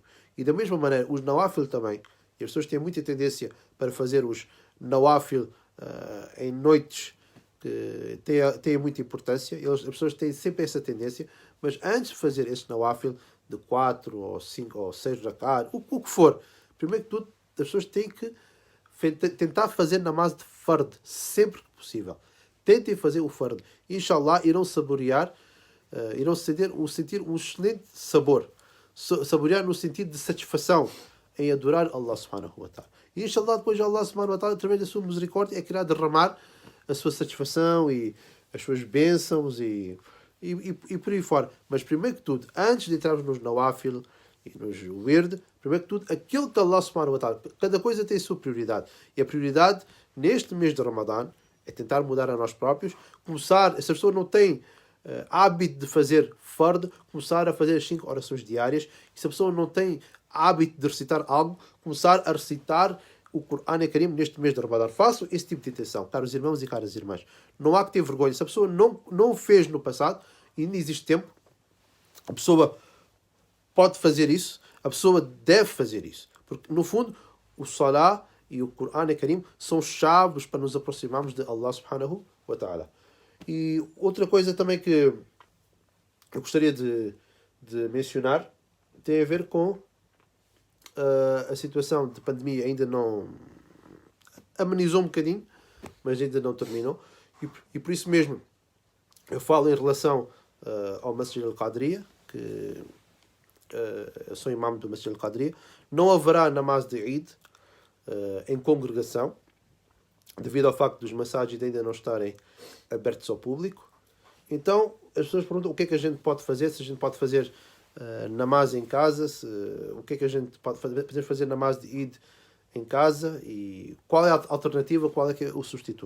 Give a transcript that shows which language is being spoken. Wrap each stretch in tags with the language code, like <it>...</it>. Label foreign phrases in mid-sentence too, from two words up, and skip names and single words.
<pt>E da mesma maneira, os nawafil também. E as pessoas têm muita tendência para fazer os nawafil em noites que têm muita importância. As pessoas têm sempre essa tendência. Mas antes de fazer esse nawafil de 4 ou 5 ou 6 rakat, o que for, primeiro que tudo, as pessoas têm que tentar fazer namaz de fard sempre que possível. Tentem fazer o fard. Inshallah, irão saborear, irão sentir um excelente sabor. Saborear no sentido de satisfação em adorar</pt> <ar>Allah subhanahu wa ta'ala.</ar> <pt>E inshallah, depois</pt> <ar>Allah subhanahu wa ta'ala,</ar> <pt>através da sua misericórdia, é que irá derramar a sua satisfação e as suas bênçãos e por aí fora. Mas primeiro que tudo, antes de entrarmos nos nawafil e nos wird, primeiro que tudo, aquilo que</pt> <ar>Allah subhanahu wa ta'ala,</ar> <pt>cada coisa tem a sua prioridade. E a prioridade neste mês de Ramadã é tentar mudar a nós próprios, começar, se a pessoa não tem hábito de fazer fard, começar a fazer as 5 orações diárias. E se a pessoa não tem hábito de recitar algo, começar a recitar o</pt> <ar>Quran Karim</ar> <pt>neste mês de Ramadã. Façam esse tipo de intenção, caros irmãos e caras irmãs. Não há que ter vergonha. Se a pessoa não o fez no passado, e ainda existe tempo, a pessoa pode fazer isso, a pessoa deve fazer isso. Porque, no fundo, o Salah e o</pt> <ar>Coran Karim</ar> <pt>são chaves para nos aproximarmos de</pt> <ar>Allah subhanahu wa ta'ala.</ar> <pt>E outra coisa também que eu gostaria de mencionar tem a ver com a situação de pandemia. Ainda não amenizou um bocadinho, mas ainda não terminou. E por isso mesmo eu falo em relação ao Masjid al-Qadriya, que eu sou imam do Masjid al-Qadriya. Não haverá namaz de Eid em congregação, devido ao facto dos masajid ainda não estarem abertos ao público. Então as pessoas perguntam o que é que a gente pode fazer, se a gente pode fazer namaz em casa, o que é que a gente pode fazer, podemos fazer namaz de Eid em casa, e qual é a alternativa, qual é que é o substituto.</pt>